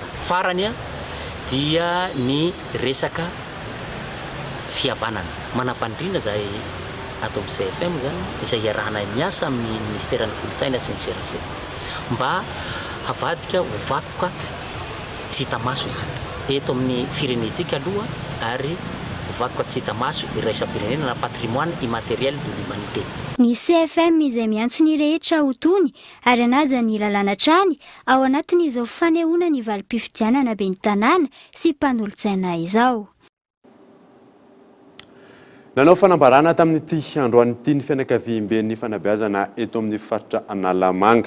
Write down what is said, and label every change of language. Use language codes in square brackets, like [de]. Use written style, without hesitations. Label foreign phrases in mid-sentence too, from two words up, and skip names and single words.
[mg] Farany dia ny resaka fihavanana manam-pandriana izay atao amin'ny CFM zany izay iarahana miasa amin'ny ministeran'ny kolotsaina sy ny CRC mba havadika ho vakoka tsy hita maso izy eto amin'ny firenentsika aloha ary ho vakoka tsy hita maso iraisam-pirenena na [fr] patrimoine immatériel de l'humanité. [mg] Ny CFM izay miantso ny rehetra ho tony ary anaja ny lalàna trany ao anatin'izao fanehoana ny valim-pifidianana ben'ny tanàna sy mpanolotsaina izao. Nanao fanambarana tamin'ity androan'ity ny fianakaviam-ben'ny fanabeazana eto amin'ny faritra Analamanga.